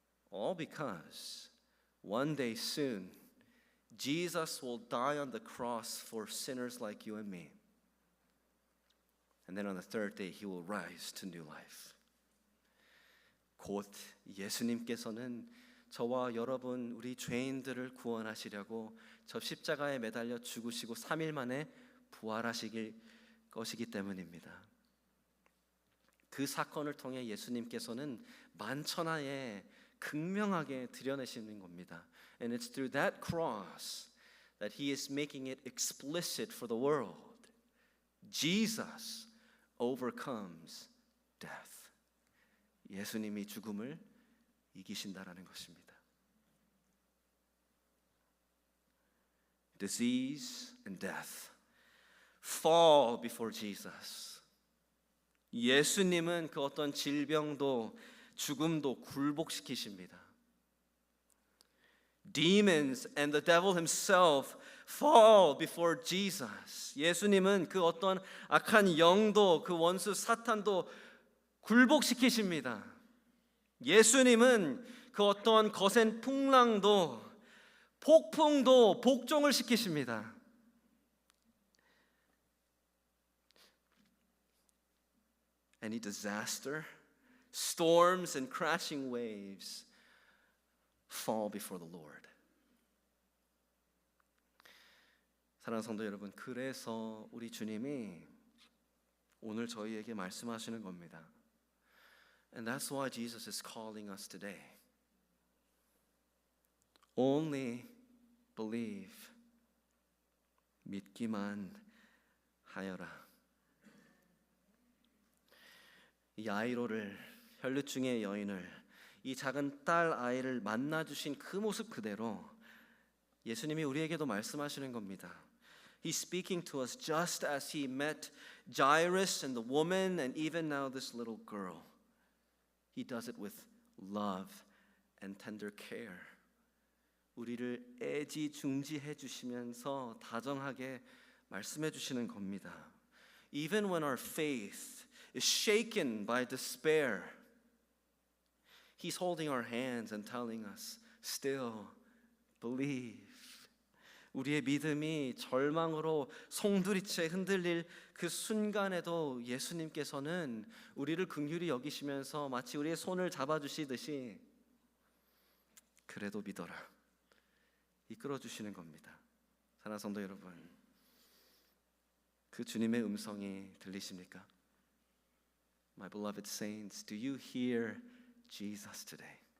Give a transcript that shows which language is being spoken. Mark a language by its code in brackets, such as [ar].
[en] All because one day soon Jesus will die on the cross for sinners like you and me. And then on the third day He will rise to new life. [ko] 곧 예수님께서는 저와 여러분 우리 죄인들을 구원하시려고 저 십자가에 매달려 죽으시고 3일 만에 부활하실 것이기 때문입니다. 그 사건을 통해 예수님께서는 만천하에 극명하게 드러내시는 겁니다. [en] And it's through that cross that He is making it explicit for the world. Jesus overcomes death. [ko] 예수님이 죽음을 이기신다라는 것입니다. [en] Disease and death fall before Jesus. [ko] 예수님은 그 어떤 질병도 죽음도 굴복시키십니다. [en] Demons and the devil himself fall before Jesus. [ko] 예수님은 그 어떤 악한 영도 그 원수 사탄도 굴복시키십니다. 예수님은 그 어떤 거센 풍랑도 폭풍도 복종을 시키십니다. [en] Any disaster, storms and crashing waves fall before the Lord. [ko] 사랑하는 성도 여러분, 그래서 우리 주님이 오늘 저희에게 말씀하시는 겁니다. [en] And that's why Jesus is calling us today. Only believe. [ko] 믿기만 하여라. 이 야이로를, 혈류증의 여인을, 이 작은 딸 아이를 만나주신 그 모습 그대로 예수님이 우리에게도 말씀하시는 겁니다. [en] He's speaking to us just as he met Jairus and the woman and even now this little girl. He does it with love and tender care. [ko] 우리를 애지중지해 주시면서 다정하게 말씀해 주시는 겁니다. [en] Even when our faith is shaken by despair, He's holding our hands and telling us, still believe. [ko] 우리의 믿음이 절망으로 송두리째 흔들릴 그 순간에도 예수님께서는 우리를 긍휼히 여기시면서 마치 우리의 손을 잡아주시듯이 그래도 믿어라 이끌어주시는 겁니다. 사랑하는 성도 여러분, 그 주님의 음성이 들리십니까? [en] My beloved saints, do you hear Jesus today?